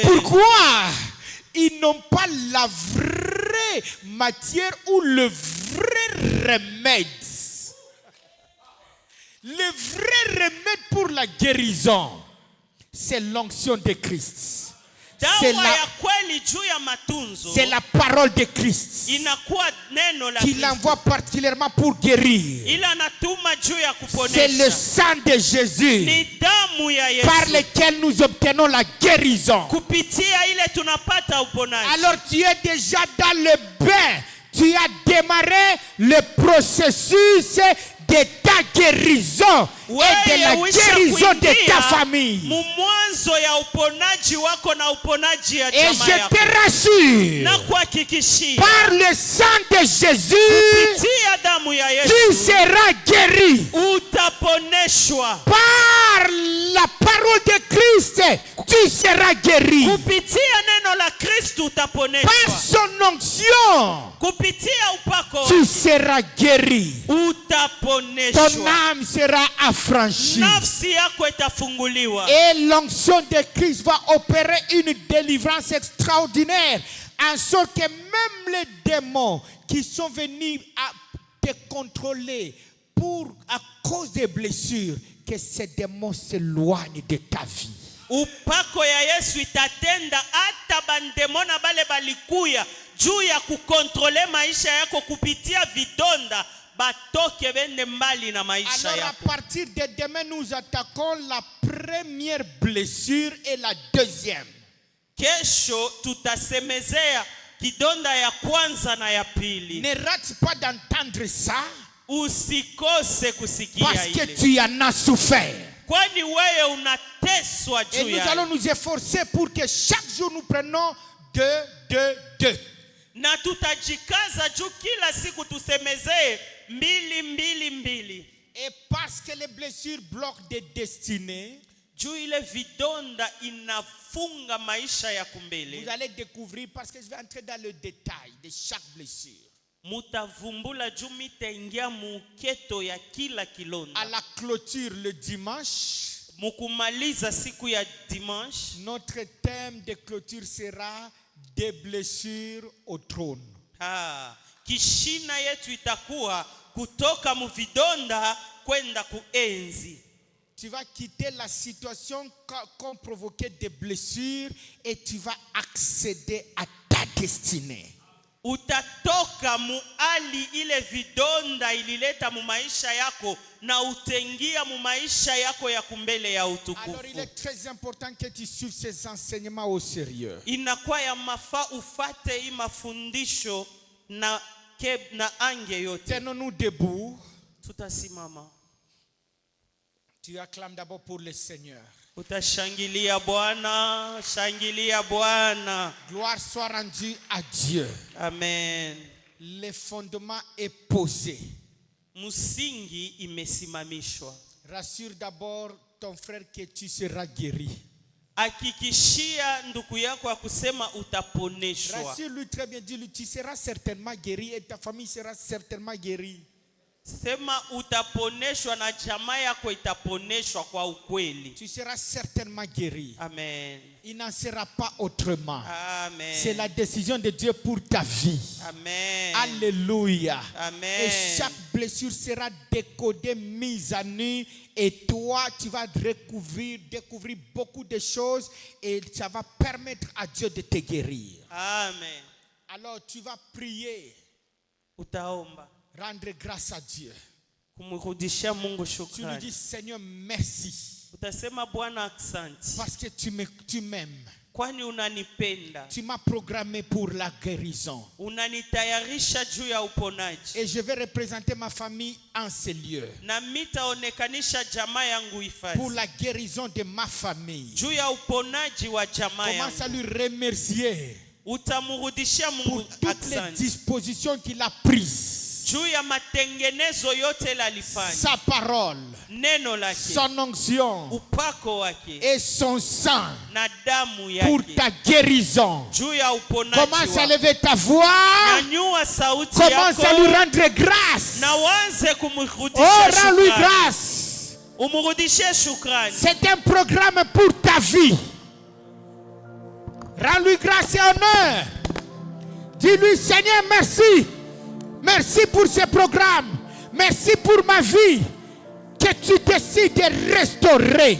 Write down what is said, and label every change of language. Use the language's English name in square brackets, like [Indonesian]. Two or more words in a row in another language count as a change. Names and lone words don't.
[French] Pourquoi ils n'ont pas la vraie matière ou le vrai remède. Le vrai remède pour la guérison, c'est l'onction de Christ. C'est [Swahili] Dawa la, ya kweli juu ya matunzo [French] c'est la parole de Christ [Swahili] inakuwa neno la [French] qu'il [Swahili] Kristo. [French] envoie particulièrement pour guérir. [Swahili] Ila anatuma juu ya [French] C'est le [Swahili] kuponesha. [French] sang de Jésus [Swahili] Ni damu ya Yesu. [French] par lequel nous obtenons la guérison. [Swahili] Kupitia ile tunapata uponaji. [French] Alors tu es déjà dans le bain. Tu as démarré le processus de ta guérison et de la guérison de ta famille. [Swahili] Mwanzo ya uponaji wako na uponaji ya [French] Et [Swahili] jamaa [French] je [Swahili] yako. [French] te rassure, [Swahili] Na kuhakikishia [French] par le sang de Jésus, [Swahili] kupitia damu ya [French] tu [Swahili] Yesu [French] seras guéri. [Swahili] utaponeshwa. [French] Par la parole de Christ, tu seras guéri. [Swahili] Kupitia neno la Kristo [French] Par [Swahili] utaponeshwa. [French] son onction, [Swahili] Kupitia upako [French] tu seras guéri. Ton [Swahili] utaponeshwa. [French] âme sera affranchie. [Swahili] Nafsi yako itafunguliwa. [French] Et l'onction de Christ va opérer une délivrance extraordinaire. En sorte que même les démons qui sont venus à te contrôler à cause des blessures, que ces démons s'éloignent de ta vie. [Swahili] Upako ya Yesu itatenda hata bandemona bale balikuya juu ya kukontrole maisha yako kupitia vidonda batoke bende mbali na maisha [French] Alors à [Swahili] yako. [French] partir de demain, nous attaquons la première blessure et la deuxième. [Swahili] Kesho tutasemezea kidonda ya kwanza na ya pili. [French] Ne rate pas d'entendre ça [Swahili] Usikose kusikia [French] parce que [Swahili] ile. [French] tu en as souffert. [Swahili] Kwani wewe unateswa [French] Et [Swahili] juu [French] nous [Swahili] ya [French] allons nous efforcer pour que chaque jour nous prenions deux. [Swahili] na tutajikaza juu kila siku tusemezee 2. [French] Et parce que les blessures bloquent des destinées, [Swahili] Juu ile vidonda inafunga maisha ya kumbele. [French] vous allez découvrir, parce que je vais entrer dans le détail de chaque blessure. [Swahili] Mutavumbula juu mitaingia muketo ya kila kilonda. [French] À la clôture le dimanche, [Swahili] Mukumaliza siku ya dimanche, [French] notre thème de clôture sera des blessures au trône. [Swahili] Kishina yetu itakuwa kutoka muvidonda kwenda kuenzi. [French] Tu vas quitter la situation qu'ont provoqué des blessures et tu vas accéder à ta destinée. [Swahili] Utatoka muali ile vidonda ilileta mu maisha yako na utengia mu maisha yako ya kumbele ya utukufu. [French] Alors il est très important que tu suives ces enseignements au sérieux. [Swahili] Inakuwa ya mafaa ufate hii mafundisho na ange yote. [French] Tenons-nous debout. [Swahili] Tutasimama. [French] Tu acclames d'abord pour le Seigneur. [Swahili] Utashangilia Bwana, shangilia Bwana. [French] Gloire soit rendue à Dieu. Amen. Le fondement est posé. [Swahili] Musingi imesimamishwa. [French] Rassure d'abord ton frère que tu seras guéri. [Swahili] Hakikishia ndugu yako kusema utaponeshwa. [French] Rassure-lui très bien, dis-lui tu seras certainement guéri et ta famille sera certainement guérie. [Swahili] Sema utaponeshwa na jamaa yako itaponeshwa kwa ukweli. [French] Tu seras certainement guéri. Amen. Il n'en sera pas autrement. Amen. C'est la décision de Dieu pour ta vie. Amen. Alléluia. Amen. Et chaque blessure sera décodée, mise à nu. Et toi, tu vas découvrir beaucoup de choses. Et ça va permettre à Dieu de te guérir. Amen. Alors tu vas prier. [Swahili] Utaomba. [French] Rendre grâce à Dieu. [Swahili] Kumrudishia Mungu [French] Tu lui [Swahili] shukrani. [French] dis Seigneur merci. [Swahili] Utasema Bwana asante. [French] Parce que tu m'aimes. [Swahili] Kwani unanipenda. [French] Tu m'as programmé pour la guérison. [Swahili] Unanitayarisha juu ya uponaji. [French] Et je vais représenter ma famille en ces lieux. [Swahili] Na mitaonekanisha jamaa yangu ifasi. [French] Pour la guérison de ma famille. [Swahili] Juu ya uponaji wa jamaa yangu. [French] Commence à lui remercier. [Swahili] Utamrudishia Mungu [French] pour toutes les [Swahili] asante. [French] dispositions qu'il a prises. [Swahili] Juu ya matengenezo yote lalifanya. [French] Sa parole. [Swahili] Neno lake. [French] Son onction. [Swahili] Upako wake. [French] Et son sang. [Swahili] Na damu yake. [French] Pour ta guérison. [Swahili] Juu ya uponaji. [French] Commence à lever ta voix. [Swahili] Nyanyua sauti [French] Commence [Swahili] yako. [French] à lui rendre grâce. [Swahili] Na uanze kumrudishia [French] Oh, [Swahili] shukrani. [French] rends-lui grâce. [Swahili] Umrudishie shukrani. [French] C'est un programme pour ta vie. Rends-lui grâce et honneur. Dis-lui Seigneur merci. Merci pour ce programme. Merci pour ma vie que tu décides de restaurer.